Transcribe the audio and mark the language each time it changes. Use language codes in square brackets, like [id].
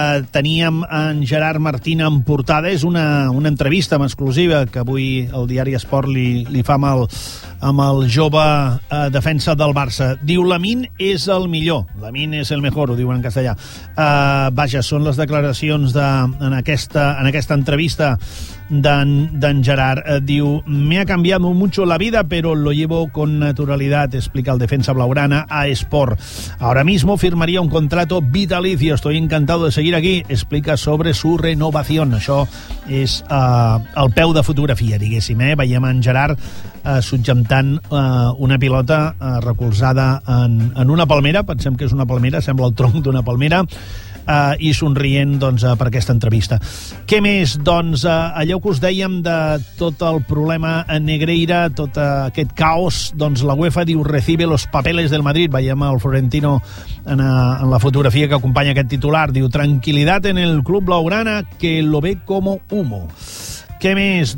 [ca] Teníem en Gerard Martín en portada. És una entrevista en exclusiva que avui el diari Esport li fa amb el jove defensa del Barça. Diu, Lamine és el millor. Lamine és el mejor, ho diuen en castellà. Vaja, són les declaracions en aquesta entrevista d'en Gerard. [es] Diu, me ha cambiado mucho la vida, pero lo llevo con naturalidad, [ca] explica el defensa blaugrana a Sport. [es] Ahora mismo firmaría un contrato vitalicio, estoy encantado de seguir aquí, explica sobre su renovación. [ca] Això és el peu de fotografia, diguéssim, eh? Veiem en Gerard subjectant una pilota recolzada en una palmera, pensem que és una palmera, sembla el tronc d'una palmera, i somrient doncs, per aquesta entrevista. Què més? Doncs allò que us dèiem de tot el problema a Negreira, tot aquest caos, doncs la UEFA diu [es] recibe los papeles del Madrid, [ca] veiem el Florentino en la fotografia que acompanya aquest titular, diu [es] tranquilidad en el club blaugrana que lo ve como humo. [ca] Què més?